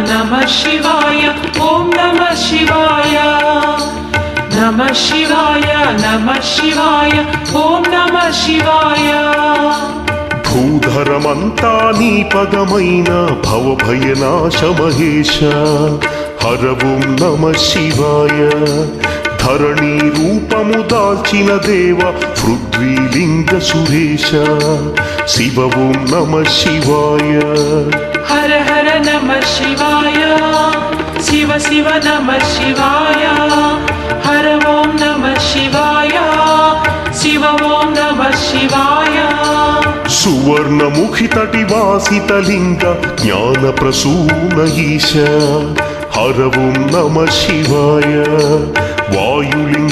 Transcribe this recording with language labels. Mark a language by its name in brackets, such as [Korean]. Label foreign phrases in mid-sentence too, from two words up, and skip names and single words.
[Sanskrit] ओम नमः शिवाय नमः शिवाय ओम नमः शिवाय [Telugu] భూధరమంతా నీ పదమైన భవభయనాశ మహేశ హర [Sanskrit] ఓం నమ శివాయ [Telugu] ధరణి రూపము దాల్చిన దేవ పృథ్వీలింగ సురేశ శివ [Sanskrit] ఓం నమ శివాయ हर हर नमः शिवाय शिव शिव नमः शिवाय हर ओम नमः शिवाय शिव ओम नमः शिवाय [Telugu] సువర్ణముఖి తటి వాసితలింగ జ్ఞాన ప్రసూన ఈశ హర [Sanskrit] ఓం నమ శివాయ [Telugu] వాయులింగే